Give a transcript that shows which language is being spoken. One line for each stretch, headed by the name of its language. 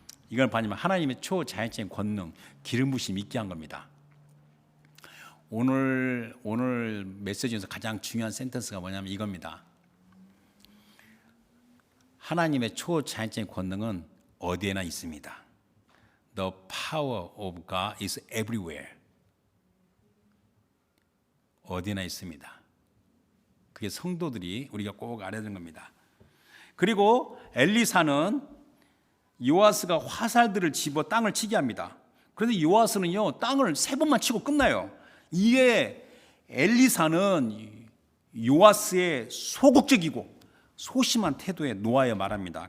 Korean: 이걸 봐니면 하나님의 초자연적인 권능, 기름 부심이 있게 한 겁니다. 오늘 메시지에서 가장 중요한 센텐스가 뭐냐면 이겁니다. 하나님의 초자연적인 권능은 어디에나 있습니다.
English: The power of God is everywhere.
Korean: 어디나 있습니다. 그게 성도들이 우리가 꼭 알아야 되는 겁니다. 그리고 엘리사는 요아스가 화살들을 집어 땅을 치게 합니다. 그런데 요아스는요 땅을 3번만 치고 끝나요. 이게 엘리사는 요아스의 소극적이고 소심한 태도에 놓아여 말합니다.